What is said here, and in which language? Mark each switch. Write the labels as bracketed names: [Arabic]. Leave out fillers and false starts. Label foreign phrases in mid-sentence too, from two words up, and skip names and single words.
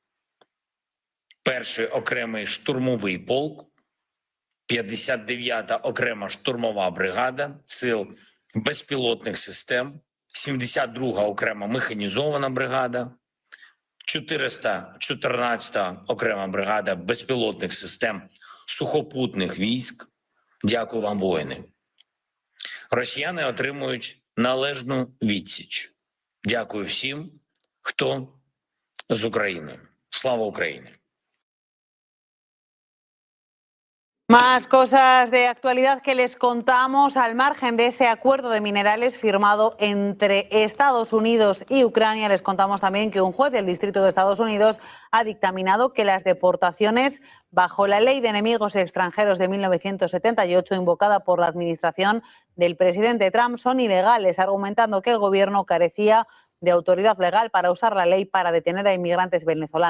[Ukrainian] Перший окремий штурмовий полк, 59-та окрема штурмова бригада сил безпілотних систем, 72-га окрема механізована бригада, 414-та окрема бригада безпілотних систем сухопутних військ. Дякую вам, воїни. Росіяни отримують належну відсіч. Дякую всім, хто з України. Слава Україні! [Spanish] Más cosas de actualidad que les contamos al margen de ese acuerdo de minerales firmado entre Estados Unidos y Ucrania. Les contamos también que un juez del Distrito de Estados Unidos ha dictaminado que las deportaciones bajo la Ley de Enemigos Extranjeros de 1978, invocada por la administración del presidente Trump, son ilegales, argumentando que el gobierno carecía de autoridad legal para usar la ley para detener a inmigrantes venezolanos.